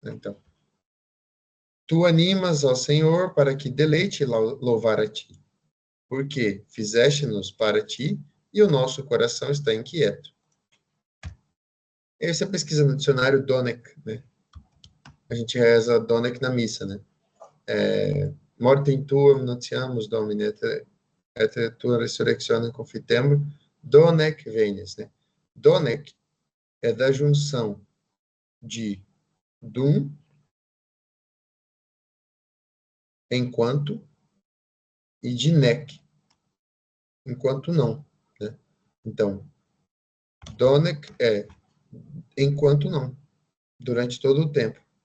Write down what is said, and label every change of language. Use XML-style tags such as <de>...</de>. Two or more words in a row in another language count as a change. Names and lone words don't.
<pt>Então, Tu animas, ó Senhor, para que deleite louvar a ti, porque fizeste-nos para ti e o nosso coração está inquieto. E aí você pesquisa no dicionário Donek, né? A gente reza Donek na missa, né?</pt> <la>Mortem tuam nuntiamus Domine, et tua resurrectionem confitemur, Donek venies,</la> <pt>né? Donek é da junção de dum, enquanto, e de nek, enquanto não, né? Então, Donek é enquanto não, durante todo o tempo.</pt>